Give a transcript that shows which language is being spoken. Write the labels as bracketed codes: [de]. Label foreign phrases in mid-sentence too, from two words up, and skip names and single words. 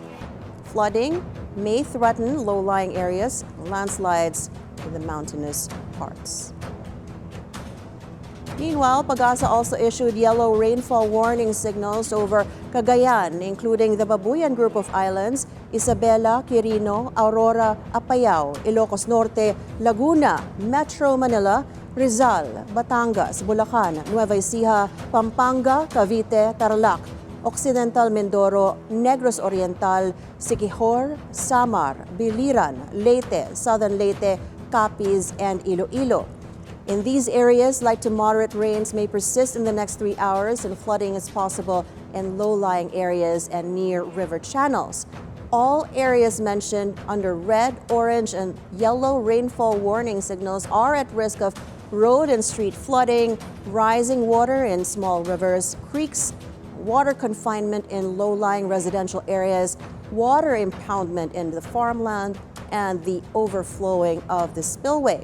[en] Flooding may threaten low-lying areas, landslides in the mountainous parts. Meanwhile, Pagasa also issued yellow rainfall warning signals over Cagayan, including the Babuyan Group of Islands, Isabela, Quirino, Aurora, Apayao, Ilocos Norte, Laguna, Metro Manila, Rizal, Batangas, Bulacan, Nueva Ecija, Pampanga, Cavite, Tarlac, Occidental Mindoro, Negros Oriental, Siquijor, Samar, Biliran, Leyte, Southern Leyte, Capiz, and Iloilo. In these areas, light to moderate rains may persist in the next 3 hours, and flooding is possible in low-lying areas and near river channels. All areas mentioned under red, orange, and yellow rainfall warning signals are at risk of road and street flooding, rising water in small rivers, creeks, water confinement in low-lying residential areas, water impoundment in the farmland, and the overflowing of the spillway.